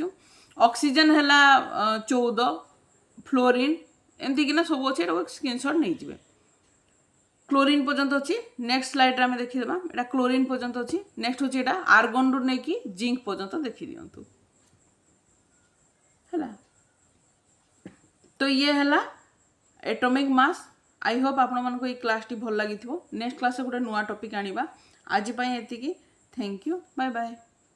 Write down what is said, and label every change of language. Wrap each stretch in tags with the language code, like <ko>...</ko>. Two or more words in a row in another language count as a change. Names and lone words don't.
<or>ଅକ୍ସିଜେନ୍ ହେଲା 14, ଫ୍ଲୋରିନ୍ ଏମିତିକିନା ସବୁ ଅଛି। ଏଟାକୁ ସ୍କ୍ରିନସଟ୍ ନେଇଯିବେ। କ୍ଲୋରିନ୍ ପର୍ଯ୍ୟନ୍ତ ଅଛି। ନେକ୍ସଟ ସ୍ଲାଇଡ୍ରେ ଆମେ ଦେଖିଦେବା। ଏଇଟା କ୍ଲୋରିନ୍ ପର୍ଯ୍ୟନ୍ତ ଅଛି। ନେକ୍ସଟ ହେଉଛି ଏଇଟା ଆର୍ଗନରୁ ନେଇକି ଜିଙ୍କ୍ ପର୍ଯ୍ୟନ୍ତ ଦେଖିଦିଅନ୍ତୁ। ହେଲା ତ ଇଏ ହେଲା</or> <en>atomic mass. I hope</en> <or>ଆପଣମାନଙ୍କ ଏ କ୍ଲାସଟି ଭଲ ଲାଗିଲା।</or> <en>next class</en> <or>ଗୋଟେ ନୂଆ ଟପିକ ଆଣିବା। ଆଜି ପାଇଁ ଏତିକି।</or> <en>thank you, bye bye.</en>